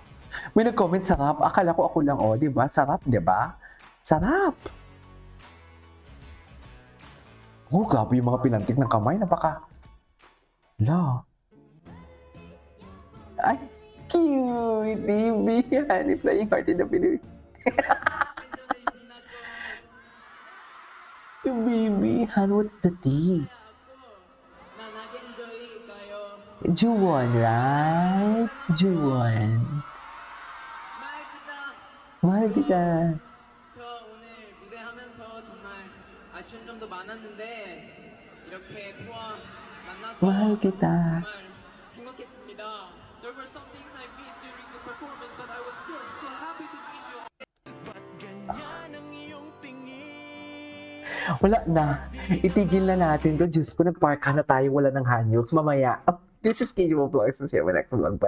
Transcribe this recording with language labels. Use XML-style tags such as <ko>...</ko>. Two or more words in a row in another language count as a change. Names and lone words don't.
<tl>Akala ko ako lang, oh, di ba? Sarap, di ba? Sarap. Oh, grabe yung mga pinantik ng kamay. Napaka... La. Ay, cute, baby.</tl> <en>Honey, flying heart in the Pinoy. Baby, Han, what's the tea? Juwon, right?</en> <tl>Juwon. mahal kita.</tl> <ko>저 오늘 무대하면서 정말 아쉬운 점도 많았는데 이렇게 또한 만나서</ko> <tl>mahal kita.</tl> <ko>정말 행복했습니다.</ko> <en>There were some things I missed during the performance, but I was still so happy to meet you.</en> <tl>Wala na. Itigil na natin to. Diyos ko, nagparka na tayo. Wala ng hanyos. Mamaya.</tl> <en>This is KJ Vlogs. See you next vlog. Bye.</en>